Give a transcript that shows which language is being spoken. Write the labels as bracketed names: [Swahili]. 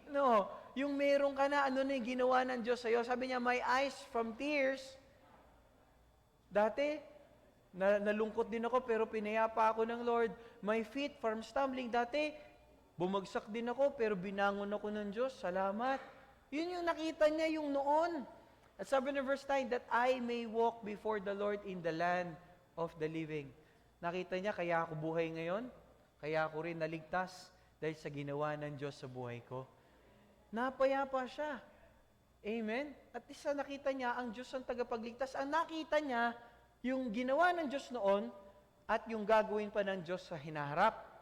[Filipino] No, yung meron ka na, ano na yung ginawa ng Diyos sa'yo. Sabi niya, [English] my eyes from tears. [Filipino] Dati, nalungkot din ako pero pinayapa ako ng Lord. [English] My feet from stumbling. [Filipino] Dati, bumagsak din ako pero binangon ako ng Diyos. Salamat. Yun yung nakita niya yung noon. At sabi ng [English] verse 9, that I may walk before the Lord in the land of the living. [Filipino] Nakita niya, kaya ako buhay ngayon. Kaya ako rin naligtas dahil sa ginawa ng Diyos sa buhay ko. Napayapa siya. Amen? At isa nakita niya, ang Diyos ang tagapagligtas. Ang nakita niya, yung ginawa ng Diyos noon at yung gagawin pa ng Diyos sa hinaharap.